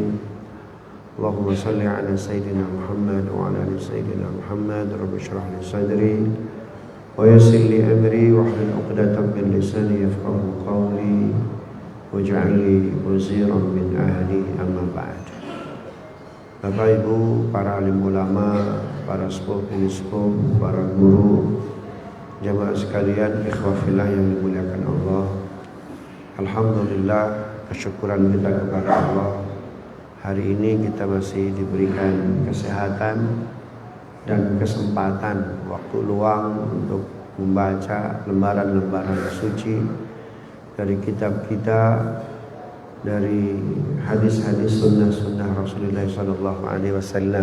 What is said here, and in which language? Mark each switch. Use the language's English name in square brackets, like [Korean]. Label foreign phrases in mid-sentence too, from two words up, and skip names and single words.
[Arabic] اللهم صل على سيدنا محمد وعلى ال سيدنا محمد. رب اشرح لي صدري ويسر لي امري واحلل عقدة من لساني يفقهوا قولي واجعل لي وزيرا من اهلي. اما بعد. [Indonesian] Bapak Ibu, para alim ulama, para sepuh sepuh, para guru, jamaah sekalian, [Arabic] إخوة في الله [Indonesian] yang dimuliakan Allah. Alhamdulillah, kesyukuran kita kepada Allah. Hari ini kita masih diberikan kesehatan dan kesempatan, waktu luang untuk membaca lembaran-lembaran suci dari kitab kita, dari hadis-hadis sunnah-sunnah Rasulullah SAW.